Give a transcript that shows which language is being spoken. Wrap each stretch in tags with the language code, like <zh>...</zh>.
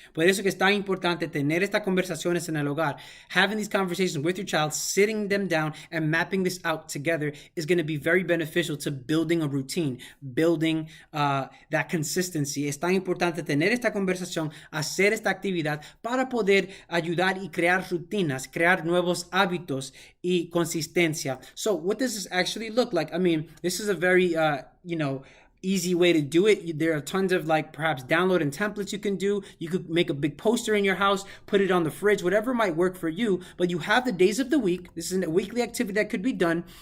<es>Por eso que es tan importante tener estas conversaciones en el hogar.</es> <en>Having these conversations with your child, sitting them down and mapping this out together is going to be very beneficial to building a routine, building that consistency.</en> <es>Es tan importante tener esta conversación, hacer esta actividad para poder ayudar y crear rutinas, crear nuevos hábitos y consistencia.</es> <en>So what does this actually look like? This is a very, easy way to do it. There are tons of perhaps downloading templates you can do. You could make a big poster in your house, put it on the fridge, whatever might work for you. But you have the days of the week. This is a weekly activity that could be done.</en>